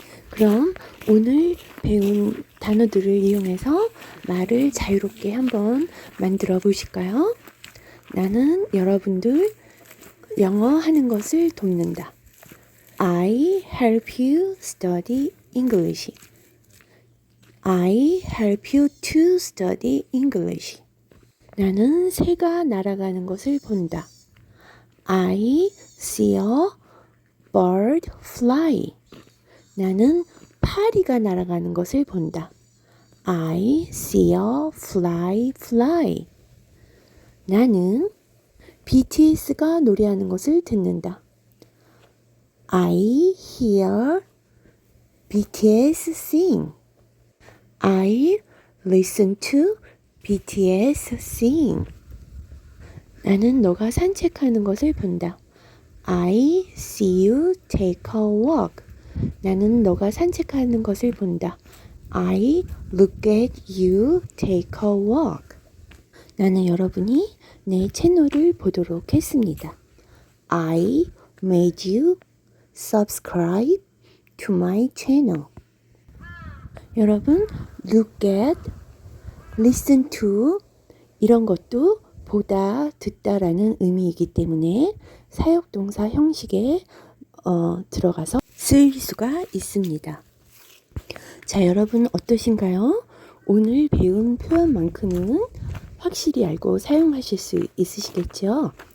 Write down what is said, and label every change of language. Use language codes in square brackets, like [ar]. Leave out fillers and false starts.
[ko] 그럼 오늘 배운 단어들을 이용해서 말을 자유롭게 한번 만들어 보실까요? 나는 여러분들 영어 하는 것을 돕는다. [en] I help you study English. I help you to study English. [ko] 나는 새가 날아가는 것을 본다. [en] I see a bird fly. [ko] 나는 파리가 날아가는 것을 본다. [en] I see a fly fly. [ko] 나는 BTS가 노래하는 것을 듣는다. [en] I hear BTS sing. I listen to BTS sing. [ko] 나는 너가 산책하는 것을 본다. [en] I see you take a walk. [ko] 나는 너가 산책하는 것을 본다. [en] I look at you take a walk. [ko] 나는 여러분이 내 채널을 보도록 했습니다. [en] I made you subscribe to my channel. 여러분, look at, listen to [ko] 이런 것도 보다, 듣다라는 의미이기 때문에 사역동사 형식에 들어가서 쓰일 수가 있습니다. 자, 여러분 어떠신가요? 오늘 배운 표현만큼은 확실히 알고 사용하실 수 있으시겠죠?